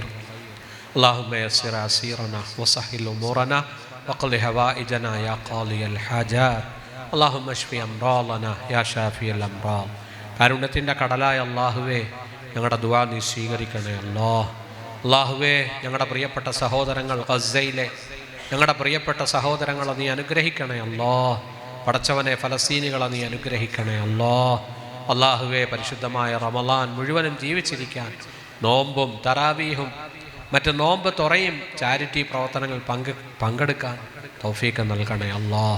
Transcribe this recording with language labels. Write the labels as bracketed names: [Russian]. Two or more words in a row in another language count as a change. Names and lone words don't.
[Arabic] اللهم يسر عسيرنا وسهل أمورنا وقل هوائجنا يا قاضي الحاجات. اللهم اشف أمراضنا يا شافي الأمراض. [Malayalam] കാരുണ്യത്തിൻ്റെ കടലായ അല്ലാഹുവേ, ഞങ്ങളുടെ ദുആ നീ സ്വീകരിക്കണേ അല്ലാഹ്. അല്ലാഹുവേ, ഞങ്ങളുടെ പ്രിയപ്പെട്ട സഹോദരങ്ങൾ ഗസയിലെ ഞങ്ങളുടെ പ്രിയപ്പെട്ട സഹോദരങ്ങളെ നീ അനുഗ്രഹിക്കണേ അല്ലാഹ്. പടച്ചവനെ, ഫലസ്തീനികളെ നീ അനുഗ്രഹിക്കണേ അല്ലാഹ്. അല്ലാഹുവേ, പരിശുദ്ധമായ റമളാൻ മുഴുവനും ജീവിച്ചിരിക്കാൻ നോമ്പും തറാവീഹും മറ്റ് നോമ്പ് തുറയും ചാരിറ്റി പ്രവർത്തനങ്ങൾ പങ്കെടുക്കാൻ തൗഫീഖ് നൽകണേ അല്ലാഹ്.